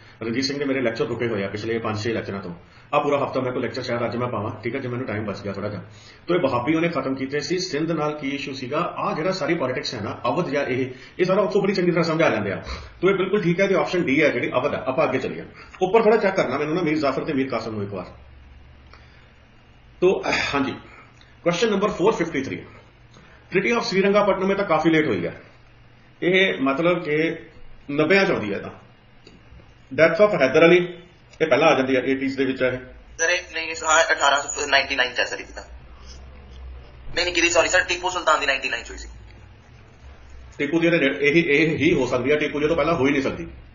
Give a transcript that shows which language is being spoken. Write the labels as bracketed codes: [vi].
[pa] ਰਣਜੀਤ ਸਿੰਘ ਦੇ ਮੇਰੇ ਲੈਕਚਰ ਰੁਕੇ ਹੋਏ ਆ ਪਿਛਲੇ 5-6 ਲੈਕਚਰਾਂ ਤੋਂ। ਆ ਪੂਰਾ ਹਫਤਾ ਮੇਰੇ ਕੋਲ ਲੈਕਚਰ ਸ਼ਾਇਦ ਅੱਜ ਮੈਂ ਪਾਵਾਂ, ਠੀਕ ਹੈ, ਜੇ ਮੈਨੂੰ ਟਾਈਮ ਬਚ ਗਿਆ ਥੋੜਾ ਜਿਹਾ। ਤੋ ਇਹ ਵਹਾਬੀ ਉਹਨੇ ਖਤਮ ਕੀਤੇ ਸੀ। ਸਿੰਧ ਨਾਲ ਕੀ ਇਸ਼ੂ ਸੀਗਾ, ਆ ਜਿਹੜਾ ਸਾਰੀ ਪੋਲਿਟਿਕਸ ਹੈ ਨਾ, ਅਵਧ ਜਾਂ ਇਹ ਸਾਰਾ ਉੱਥੋਂ ਬੜੀ ਚੰਗੀ ਤਰ੍ਹਾਂ ਸਮਝਾ ਜਾਂਦੇ ਆ। ਤੋ ਇਹ ਬਿਲਕੁਲ ਠੀਕ ਹੈ ਕਿ ਆਪਸ਼ਨ ਡੀ ਹੈ ਜਿਹੜੀ ਅਵਧ ਹੈ। ਆਪਾਂ ਅੱਗੇ ਚੱਲੀਏ, ਉੱਪਰ ਥੋੜਾ ਚੈੱਕ ਕਰਨਾ ਮੈਨੂੰ ਨਾ ਮੀਰ ਜਾਫਰ ਤੇ ਮੀਰ ਕਾਸਿਮ ਨੂੰ ਇੱਕ ਵਾਰ। ਤੋ ਹਾਂਜੀ, [hi] question number 453, treaty of Srirangapatnam में तो काफी लेट हुई है। यह मतलब कि [pa] 90 ਚ ਆਉਂਦੀ ਹੈ। ਤਾਂ ਡੈਥ ਆਫ ਹੈਦਰ ਅਲੀ ਇਹ ਪਹਿਲਾਂ ਆ ਜਾਂਦੀ ਹੈ 80s ਦੇ ਵਿੱਚ। ਇਹ ਸਰ ਨਹੀਂ 1899 ਚ ਹੈ ਸਰ ਇਹਦਾ। ਨਹੀਂ ਕਿਹਦੀ, ਸੌਰੀ ਸਰ, ਟੀਪੂ ਸੁਲਤਾਨ ਦੀ 99 ਚ ਹੋਈ ਸੀ। ਟੀਪੂ ਦੀ ਇਹ ਹੀ ਹੋ ਸਕਦੀ ਹੈ, ਟੀਪੂ ਜੀ ਤੋਂ ਪਹਿਲਾਂ ਹੋ ਹੀ ਨਹੀਂ ਸਕਦੀ।